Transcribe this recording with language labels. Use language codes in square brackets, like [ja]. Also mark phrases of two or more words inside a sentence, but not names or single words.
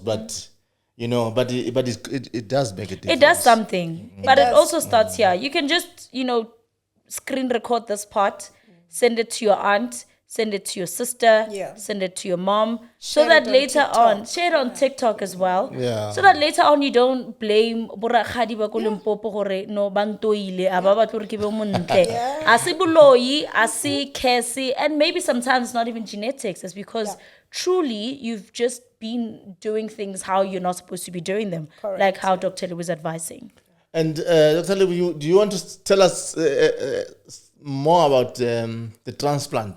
[en] But, it does make a difference. It does something. But it also starts here. You can just, screen record this part. Send it to your aunt, send it to your sister, send it to your mom, so that later on, share it on TikTok as well. Yeah. So that later on you don't blame [nso] borakgadi ba ko Limpopo gore no bantoile aba ba tlo re ke be montle. Asi buloi, asi kesi, [en] and maybe sometimes it's not even genetics. It's because truly you've just been doing things how you're not supposed to be doing them. Correct. Like how Dr. Lee was advising. And Dr. Lee, do you want to tell us more about the transplant?